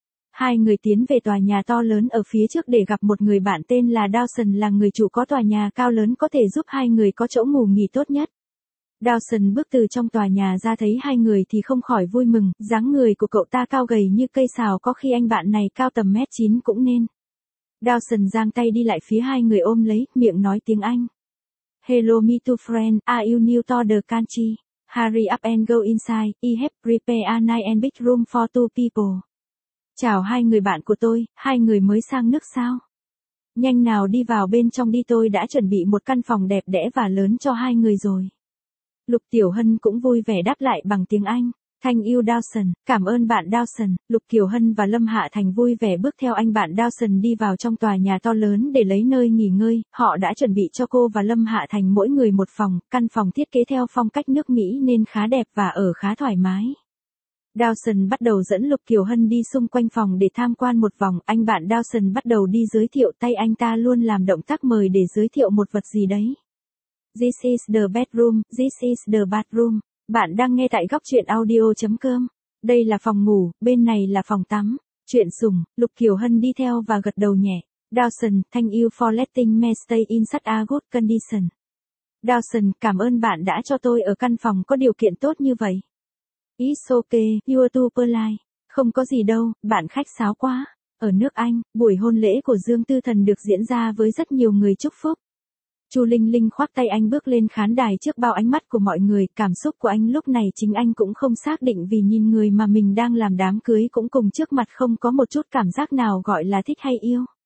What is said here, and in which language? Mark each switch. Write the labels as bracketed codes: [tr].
[vi] Hai người tiến về tòa nhà to lớn ở phía trước để gặp một người bạn tên là Dawson, là người chủ có tòa nhà cao lớn có thể giúp hai người có chỗ ngủ nghỉ tốt nhất. Dawson bước từ trong tòa nhà ra thấy hai người thì không khỏi vui mừng, dáng người của cậu ta cao gầy như cây sào, có khi anh bạn này cao tầm 1m9 cũng nên. Dawson giang tay đi lại phía hai người ôm lấy, miệng nói tiếng Anh. [en] Hello me too friend, are you new to the country? Hurry up and go inside, I have prepared a nice and big room for two people. [vi] Chào hai người bạn của tôi, hai người mới sang nước sao? Nhanh nào đi vào bên trong đi, tôi đã chuẩn bị một căn phòng đẹp đẽ và lớn cho hai người rồi. Lục Tiểu Hân cũng vui vẻ đáp lại bằng tiếng Anh. [en] Thank you Dawson, [vi] cảm ơn bạn Dawson. Lục Kiều Hân và Lâm Hạ Thành vui vẻ bước theo anh bạn Dawson đi vào trong tòa nhà to lớn để lấy nơi nghỉ ngơi. Họ đã chuẩn bị cho cô và Lâm Hạ Thành mỗi người một phòng, căn phòng thiết kế theo phong cách nước Mỹ nên khá đẹp và ở khá thoải mái. Dawson bắt đầu dẫn Lục Kiều Hân đi xung quanh phòng để tham quan một vòng, anh bạn Dawson bắt đầu đi giới thiệu, tay anh ta luôn làm động tác mời để giới thiệu một vật gì đấy. [en] This is the bedroom, this is the bathroom. [vi] Bạn đang nghe tại góc truyện audio.com. Đây là phòng ngủ, bên này là phòng tắm. Chuyện sùng, Lục Kiều Hân đi theo và gật đầu nhẹ. [en] Dawson, thank you for letting me stay in such a good condition. [vi] Dawson, cảm ơn bạn đã cho tôi ở căn phòng có điều kiện tốt như vậy. [en] It's okay, you're too polite. [vi] Không có gì đâu, bạn khách sáo quá. Ở nước Anh, buổi hôn lễ của Dương Tư Thần được diễn ra với rất nhiều người chúc phúc. Chu Linh Linh khoác tay anh bước lên khán đài trước bao ánh mắt của mọi người, cảm xúc của anh lúc này chính anh cũng không xác định vì nhìn người mà mình đang làm đám cưới cũng cùng trước mặt không có một chút cảm giác nào gọi là thích hay yêu.